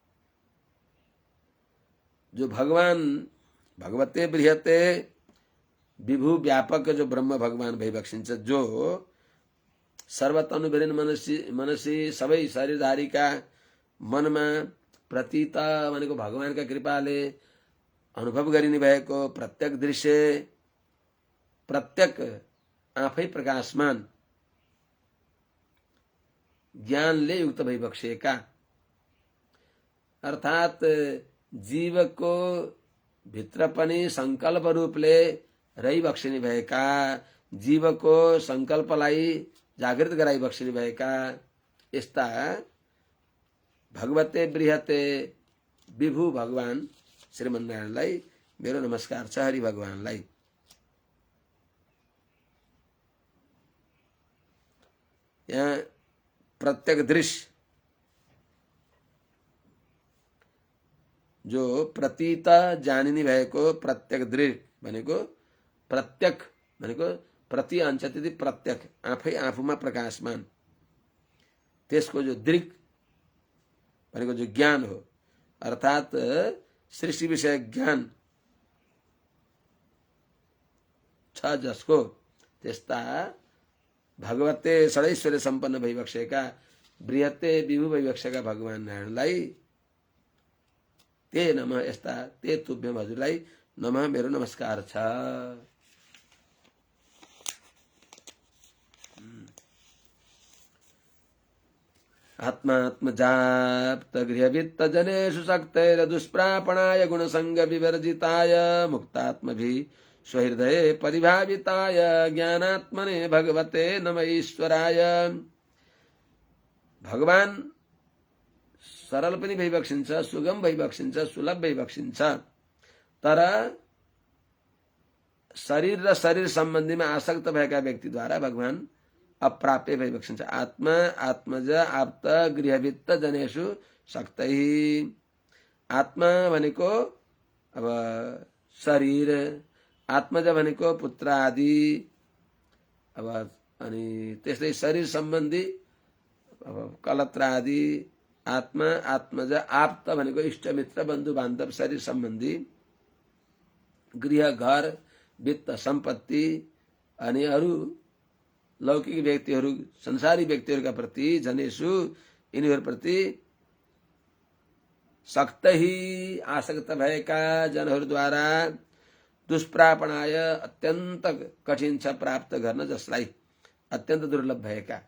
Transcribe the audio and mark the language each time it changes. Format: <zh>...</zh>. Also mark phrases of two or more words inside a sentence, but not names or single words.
<ne>जो भगवान</ne> <sa>भगवते बृहते विभु</sa> <ne>व्यापक जो ब्रह्म भगवान भइबक्सिन्छ, जो</ne> <sa>सर्वतनु विरेन मनसी</sa> <ne>सबै शरीरधारीका मनमा प्रतीत भनेको भगवानका कृपाले अनुभव गरिने भएको प्रत्यक्ष दृश्य, प्रत्यक्ष आफै प्रकाशमान ज्ञानले युक्त भइबक्सिएका, अर्थात जीवको भित्र पनि संकल्प रूपले रहिबक्सिने भएका, जीवको संकल्पलाई जागृत गराइबक्सिने भएका यस्ता</ne> <sa>भगवते बृहते विभु</sa> <ne>भगवान श्रीमन्नारायणलाई मेरो नमस्कार छ। हरि भगवानलाई यहाँ प्रत्यक्ष दृश्य जो प्रतीत जानिने भएको प्रत्यक्ष दृश्य भनेको प्रत्यक्ष भनेको प्रति अंशति प्रत्यक्ष आफै आफूमा प्रकाशमान, त्यसको जो दृक् भनेको जो ज्ञान हो, अर्थात सृष्टि विषय ज्ञान छ जसको, त्यस्ता भगवते षडैश्वर्य सम्पन्न भइबक्सेका बृहते विभु भइबक्सेका भगवान नारायणलाई</ne> <sa>ते नमः,</sa> <ne>यस्ता</ne> <sa>ते तुभ्यम</sa> <ne>हजुरलाई नमः मेरो नमस्कार छ।</ne> <sa>आत्मात्मजाप्त गृहवित्त जनेषु शक्तैर दुष्प्रापणाय गुणसंग विवर्जिताय मुक्तात्मभि स्वहृदये परिभाविताय ज्ञानात्मने भगवते नमः ईश्वराय।</sa> <ne>भगवान सरल पनि भइबक्सिन्छ, सुगम भइबक्सिन्छ, सुलभ भइबक्सिन्छ, तर शरीर र शरीर सम्बन्धीमा आसक्त भएका व्यक्तिद्वारा भगवान अप्राप्य भइबक्सिन्छ।</ne> <sa>आत्मा आत्मज आप्त गृहवित्त जनेषु शक्तै।</sa> <ne>आत्मा भनेको अब शरीर, आत्मज भनेको पुत्र आदि, अब अनि त्यस्तै शरीर सम्बन्धी अब कलत्र आदि।</ne> <sa>आत्मा आत्मज आप्त</sa> <ne>भनेको इष्टमित्र बन्धु बान्धव शरीर सम्बन्धी, गृह घर वित्त सम्पत्ति अनि अरू लौकिक व्यक्तिहरू संसारी व्यक्तिहरूका प्रति जनेषु यिनीहरूप्रति सक्तही आसक्त भएका जनहरूद्वारा दुष्प्रापणाय अत्यन्त कठिन छ प्राप्त गर्न, जसलाई अत्यन्त दुर्लभ भएका।</ne>